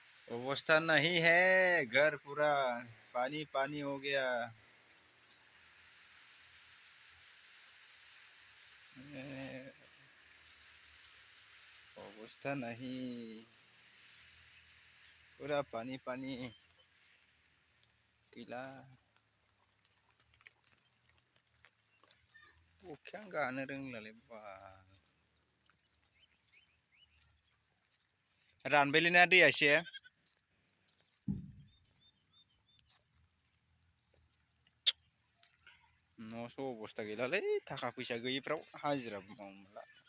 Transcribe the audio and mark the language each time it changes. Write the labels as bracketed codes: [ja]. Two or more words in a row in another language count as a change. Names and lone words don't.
[hi] अवस्था नहीं है, घर पूरा पानी पानी हो गया। अवस्था नहीं, पूरा पानी पानी गैला। [brx] अखायानो गानो रोंलालै बा। रानबायलै ना दैया एसे। न'आवसो अबस्था गैलालै, थाखा फैसा गैयिफ्राव हाजिराबो मावनो मोनला।